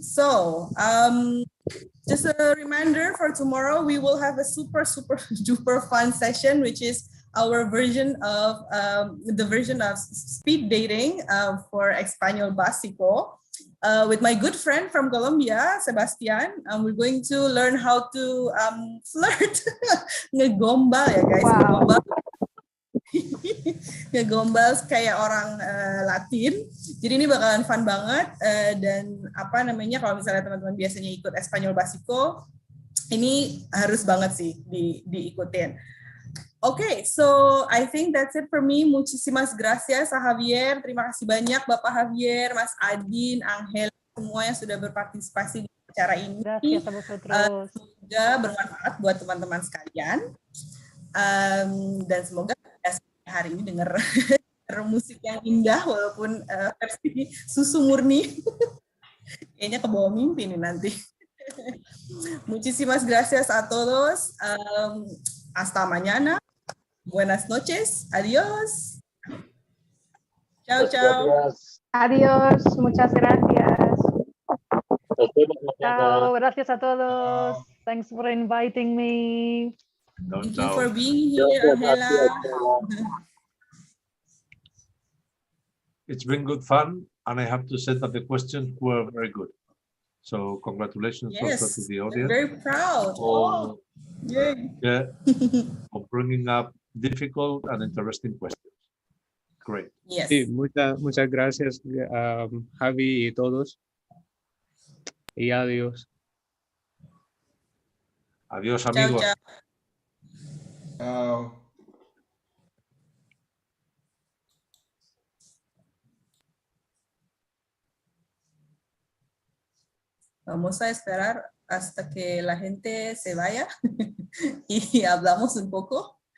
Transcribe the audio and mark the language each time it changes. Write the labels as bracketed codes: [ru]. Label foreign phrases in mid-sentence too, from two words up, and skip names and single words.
[en] So just a reminder for tomorrow, we will have a super duper fun session, which is our version of speed dating for Español Básico with my good friend from Colombia, Sebastian. We're going to learn how to flirt, [id] ngegombal ya guys, [en] Wow. [id] ngegombal kayak orang Latin. Jadi ini bakalan fun banget, dan apa namanya, kalau misalnya teman-teman biasanya ikut Español Básico, ini harus banget sih diikutin. [en] Okay, so I think that's it for me. [es] Muchísimas gracias, Javier. [id] Terima kasih banyak Bapak Javier, Mas Adin, Angel, semua yang sudah berpartisipasi di acara ini. [es] Gracias a vosotros. [id] Semoga bermanfaat buat teman-teman sekalian. Dan semoga hari ini dengar musik yang indah, walaupun versi susu murni. Kayaknya ke bawah mimpi nih nanti. [es] Muchísimas gracias a todos. Hasta mañana. Buenas noches. Adiós. Chao, chao. Adiós. Muchas gracias. Chao, gracias a todos. [en] Thanks for inviting me. Thank you for being here, Angela. It's been good fun, and I have to say that the questions were very good. So congratulations also to the audience. Very proud. Yeah, for bringing up difficult and interesting questions. Great. Yes. [es] Sí, muchas gracias, Javi y todos. Y adiós. Adiós, amigos. Chao, Oh. Vamos a esperar hasta que la gente se vaya y hablamos un poco.